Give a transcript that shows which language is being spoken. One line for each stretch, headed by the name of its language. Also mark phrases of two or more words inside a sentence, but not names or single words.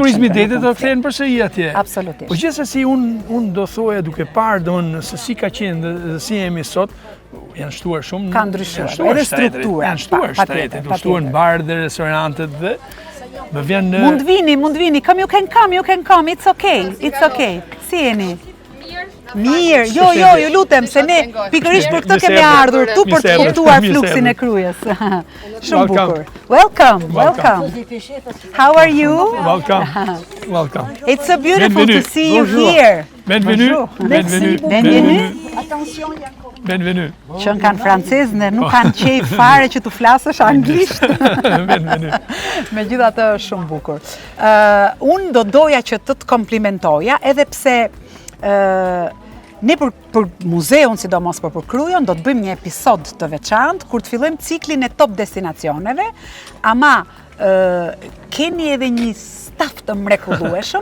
Albanian: turizmi detit do flenë përse i atje. Absolutisht. Po gjithsesi unë do thoja duke parë se si ka qenë dhe si jemi sot, janë shtuar shumë. Ka ndryshuar, edhe struktura. Janë shtuar shtretet, janë shtuar në barë dhe restorantet dhe më vjen... Mund vini,
English: come, you can come, it's okay.
Albanian: Si jeni? Mirë, jo, ju lutem, se ne pikërisht për këtë kemi ardhur tu për të kuptuar fluksin e Krujës. Shumë bukur.
English: Welcome. How are you? Welcome. It's so beautiful to see you here.
French: Bienvenue. Bienvenue.
Albanian: Që në kanë francezë dhe nuk kanë qej fare që tu flasësh anglisht. Megjithatë është shumë bukur. Unë do doja që të komplimentoja, edhe pse ne për muzeun, sidomos për Krujën, do të bëjmë një episod të veçantë kur të fillojmë ciklin e top destinacioneve, ama keni edhe një staf të mrekullueshëm.